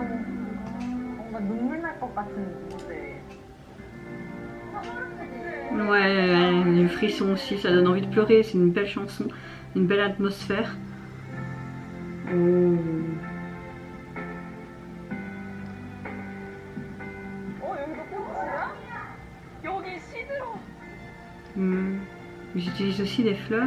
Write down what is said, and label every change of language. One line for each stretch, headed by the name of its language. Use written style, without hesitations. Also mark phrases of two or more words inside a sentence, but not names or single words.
Korean: 뭔가 눈물 날 것 같은 무대.
French: Ouais, les frissons aussi, ça donne envie de pleurer, c'est une belle chanson, une belle atmosphère. Oh.
Korean: 여기도 꽃이야? 여기 시들어.
French: J'utilise aussi des fleurs.